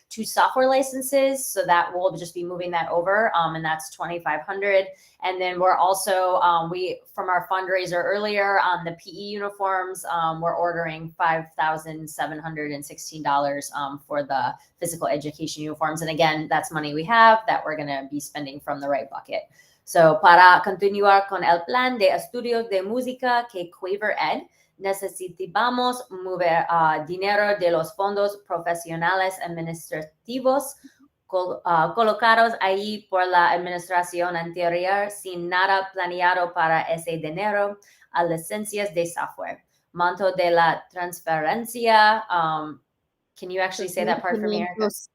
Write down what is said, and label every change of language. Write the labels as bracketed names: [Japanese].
[English] 2 software licenses, so that we'll just be moving that over, and that's $2,500. And then we're also, from our fundraiser earlier on the PE uniforms, we're ordering $5,716 for the physical education uniforms. And again, that's money we have that we're going to be spending from the right bucket. [Spanish] So, para continuar con el plan de estudios de música que Quaver Ed, necesitamos mover dinero de los fondos profesionales administrativos colocados ahí por la administración anterior sin nada planeado para ese dinero a licencias de software. Monto de la transferencia. [English] Can you actually say that part for me, Erica?